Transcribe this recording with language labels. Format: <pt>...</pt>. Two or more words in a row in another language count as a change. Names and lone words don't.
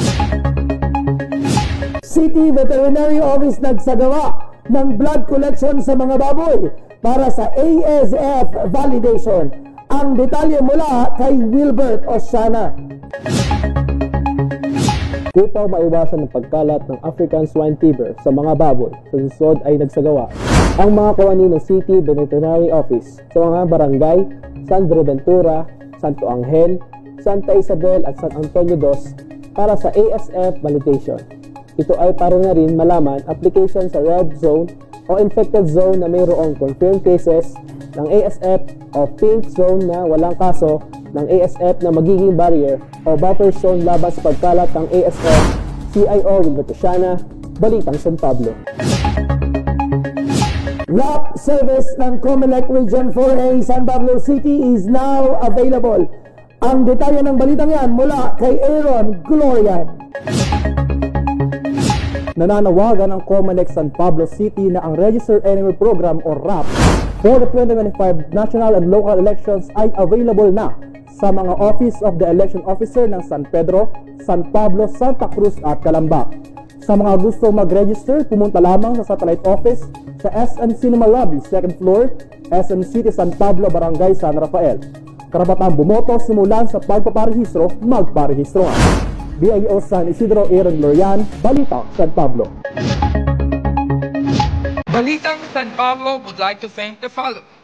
<tl>City Veterinary Office nagsagawa ng</tl> <en>blood collection</en> <tl>sa mga baboy para sa ASF validation. Ang detalye mula kay Wilbert Oshana. Upang maiwasan ang pagkalat ng African Swine Fever sa mga baboy, sa susunod ay nagsagawa ang mga kawani ng City Veterinary Office sa mga barangay San Buenaventura, Santo Angel, Santa Isabel at San Antonio Dos para sa ASF validation. Ito ay para na rin malaman application sa</tl> <en>red zone</en> <tl>o</tl> <en>infected zone</en> <tl>na mayroong</tl> <en>confirmed cases</en> <tl>ng ASF o</tl> <en>pink zone</en> <tl>na walang kaso ng ASF na magiging barrier o</tl> <en>buffer zone</en> <tl>laban sa pagkalat ng ASF. CIO Wilbert Oshana, Balitang San Pablo.</tl> <en>RAP service ng Comelec Region 4A San Pablo City is now available.</en> <tl>Ang detalye ng balitang yan mula kay Aaron Glorian. Nananawagan ng Comelec San Pablo City na ang Registered Annual Program o RAP</tl> <en>for the 2025 national and local elections</en> <tl>ay available na sa mga Office of the Election Officer ng San Pedro, San Pablo, Santa Cruz at Calamba. Sa mga gusto mag-register, pumunta lamang sa Satellite Office sa SM Cinema Lobby,</tl> <en>2nd floor,</en> <tl>SM City San Pablo, Barangay San Rafael. Karapatang bumoto simulan sa pagpaparehistro, magparehistro nga. BIO San Isidro Aaron Glorian, Balitang San Pablo.</tl> <en>Balitang San Pablo would like to thank the following.</en>